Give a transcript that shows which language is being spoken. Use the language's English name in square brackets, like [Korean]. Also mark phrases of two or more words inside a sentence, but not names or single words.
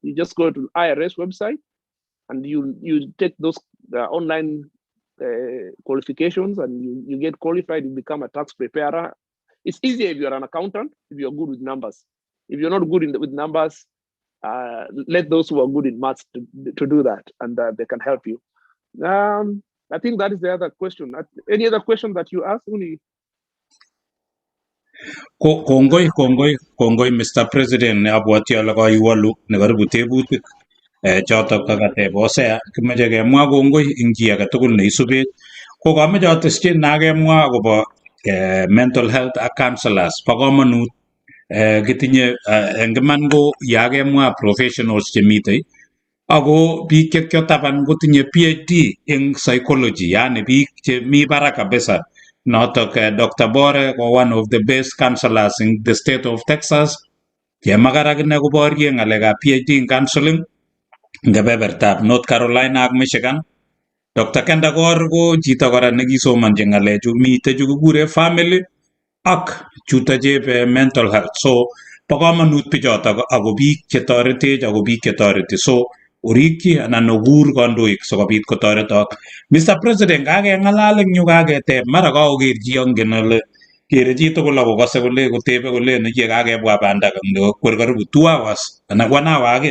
[English] You just go to the IRS website and you take those online qualifications, and you get qualified, you become a tax preparer. It's easier if you're an accountant, if you're good with numbers. If you're not good with numbers, let those who are good in maths to do that, and they can help you. I think that is the other question. Any other question that you asked, Uni? [Kalenjin] Kongoi Mr. President ne abwati ale kaiwalu ne karibu tebutik chotok kakatebosea kimeche kemwa kongoi ing chi age tugul ne isubet ko kameche atesyin na kemwa akobo [English] mental health [Kalenjin] ak counselors bo komonut kitinye eng iman ko ya kemwa professionals chemitei ako biik chekiotaban kotinye PhD ing psychology, yani biik chemi barak kabisa. Notok Dr. [English] Bore ko one of the best counselors in the state of Texas. [Kalenjin] Yemakar akine koborye ng'alekab [English] PhD in counseling [Kalenjin] ing kebebertab North Carolina ak Michigan. Dr. Kendakor ko chito kora nekisomanchi ng'alechu mitei chu kikure family ak chuto chebe [English] mental health. [Kalenjin] So bo komonut bichotok ako biik chetoretech ako biik chetoreti. So urikyi anan okur kandoik sikobit kotoretok. Mr. President, kakeng'alal eng yu kaketeb mara kakoker chi angen ale kere chi tugul akokose kole kotebe kole nekie kakebwa banda kwer karibu 2 hours anan 1 hour ake.